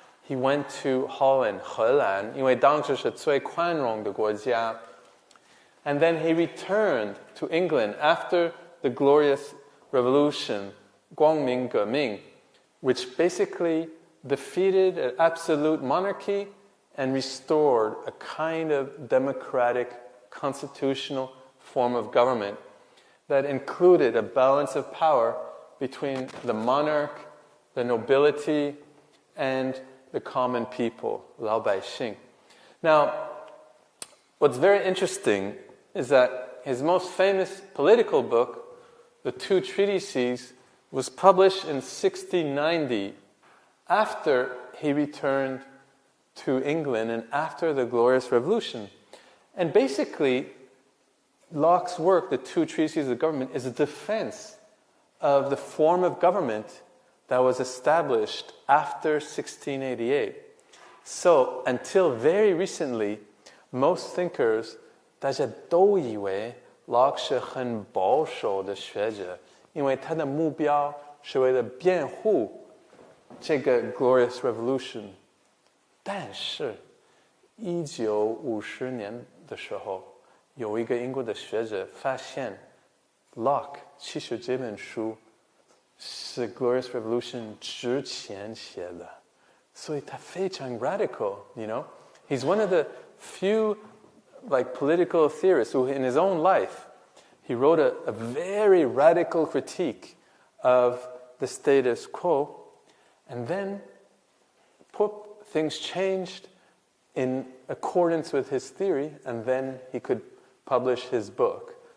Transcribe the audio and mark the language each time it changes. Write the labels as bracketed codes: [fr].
[en] he went to Holland, [zh] 荷兰，因为当时是最宽容的国家。 [en] And then he returned to England after the Glorious Revolution, 光明革命, which basically defeated an absolute monarchy and restored a kind of democratic, constitutional form of government that included a balance of power between the monarch, the nobility, and the common people, 老百姓. Now, what's very interesting is that his most famous political book, The Two Treatises, was published in 1690 after he returned to England and after the Glorious Revolution. And basically, Locke's work, The Two Treatises of Government, is a defense of the form of government that was established after 1688. So, until very recently, most thinkers [zh] 大家都以为 Locke 是很保守的学者，因为他的目标是为了辩护这个 Glorious Revolution。但是1950年的时候，有一个英国的学者发现 Locke 其实这本书是 Glorious Revolution 之前写的，所以他非常 radical, [en] you know? He's one of the few political theorists who in his own life, he wrote a very radical critique of the status quo, and then things changed in accordance with his theory, and then he could publish his book.